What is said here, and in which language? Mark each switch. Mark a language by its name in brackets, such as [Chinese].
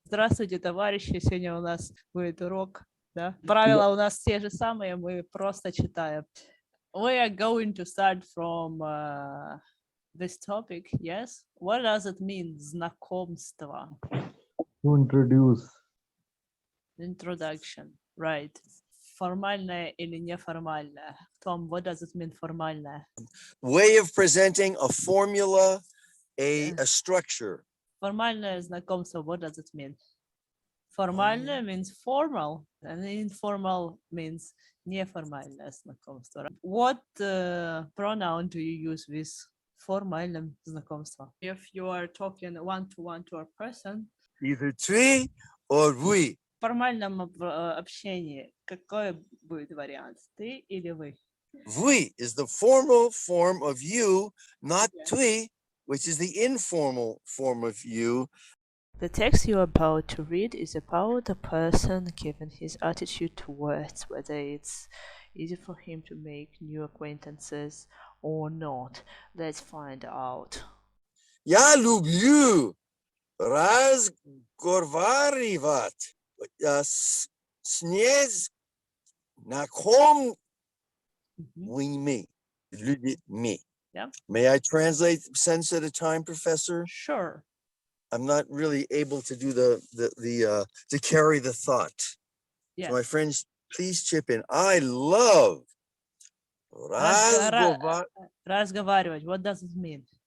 [Russian] Здравствуйте, товарищи. Сегодня у нас будет урок. Да? Правила у нас те же самые, мы просто читаем. [English] We are going to start from this topic, yes? What does it mean, [Russian] знакомство? [English] To introduce. Introduction, right. [Russian] Формальное или неформальное? [English] Tom, what does it mean, [Russian] формальное? [English] Way of presenting a formula, a structure. [Russian] Формальное знакомство, [English] what does it mean? Формальное means formal, and informal means [Russian] неформальное знакомство. [English] What pronoun do you use with [Russian] формальным знакомством? [English] If you are talking one-to-one to a person, Either tu or we. [Russian] в формальном общении какой будет вариант? Ты или вы? We is the formal form of you, not tu, which is the informal form of you. [English] The text you're about to read is about a person given his attitude towards whether it's easy for him to make new acquaintances or not. Let's find out. [Russian] Я люблю разговаривать с знакомыми людьми. [English] Yeah. May I translate sentence at a time, Professor? Sure. I'm not really able to do to carry the thought. Yes. So my friends, please chip in. I love разговаривать. What does it mean?